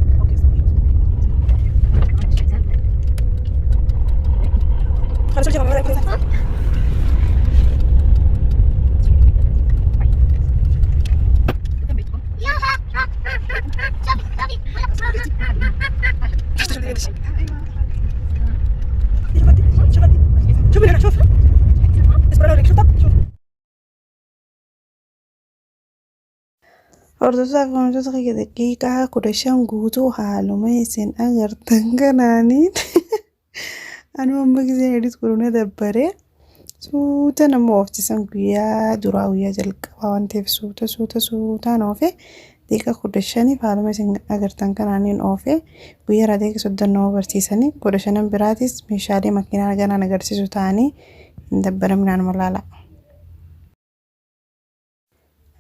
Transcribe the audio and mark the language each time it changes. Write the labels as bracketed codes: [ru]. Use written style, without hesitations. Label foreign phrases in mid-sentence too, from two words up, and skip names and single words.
[ar] خلاص شوف ما رايك شوف هنا شوف اصبر اوريك شوف طب شوف [om] hordoftoota fi wantoota daqiiqaa 15 guutuu haaluma isin agartan kanaaniin anuu amma giseen edit godhuna dabbare suuta nama ooftisan guyyaa duraa guyyaa jalqabaa waan ta'eef suutaan oofe daqiiqaa 15 haaluma isin agartan kanaaniin oofe guyyaa irraa daqiiqaa 30 nama barsiisanii 15 biraatis meeshaalee makiinaa ganaan agarsiisu ta'anii hin dabbaraminaan malaala.